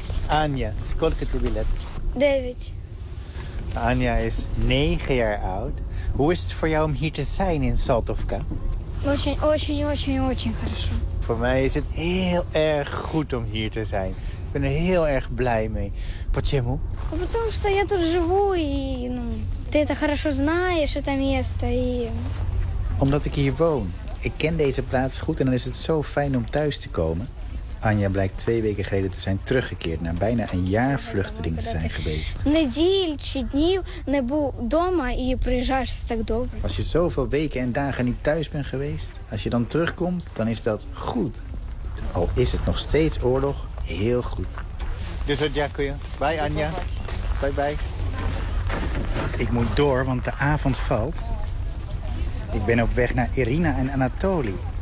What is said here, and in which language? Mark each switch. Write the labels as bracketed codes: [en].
[ru] Аня, сколько тебе лет? 9. [nl] Аня is 9 jaar oud. Hoe is het voor jou om hier te zijn in Saltovka? [ru] Очень хорошо. [nl] Voor mij is het heel erg goed om hier te zijn. Ik ben er heel erg blij mee. [ru] Почему? Потому что я тут живу и ты это хорошо знаешь это место и. [nl] Omdat ik hier woon. Ik ken deze plaats goed en dan is het zo fijn om thuis te komen. Аня blijkt 2 weken geleden te zijn teruggekeerd na bijna 1 jaar vluchteling te zijn geweest. [uk] Неделю чи днів не був дома і приїжджаєш так добре. [nl] Als je zoveel weken en dagen niet thuis bent geweest, als je dan terugkomt, dan is dat goed. Al is het nog steeds oorlog, heel goed. Dus wat дякую. Bye Аня. Bye bye. Ik moet door, want de avond valt. Ik ben op weg naar Irina en Anatoli.